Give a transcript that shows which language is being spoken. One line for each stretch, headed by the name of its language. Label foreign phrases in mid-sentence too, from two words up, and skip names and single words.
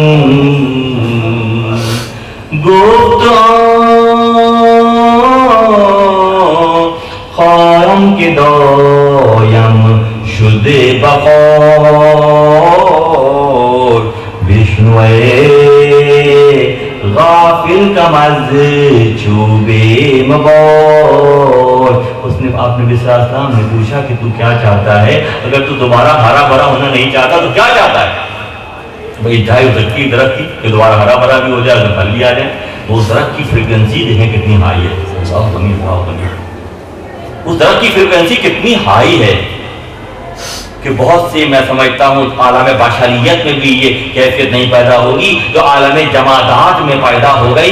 Persian: گفت خواهم که دایم شده بخار، بشنوه غافل کم از چوب مغار۔
Urdu: اس نے آپ نبی
Arabic: صلی اللہ علیہ وسلم
Urdu: نے پوچھا کہ تو کیا چاہتا ہے؟ اگر تو دوبارہ ہرا بھرا ہونا نہیں چاہتا تو کیا چاہتا ہے؟ بھئی جائے ہو سکتی درخت کی کہ دوبارہ ہرا بھرا بھی ہو جائے، اگر پھل بھی آ جائے، وہ درخت کی فریکوینسی دیکھیں کتنی ہائی ہے۔ اس درخت کی فریکوینسی کتنی ہائی ہے کہ بہت سے، میں سمجھتا ہوں عالم بشریت میں بھی یہ کیفیت نہیں پیدا ہوگی جو عالم جمادات میں پیدا ہو گئی۔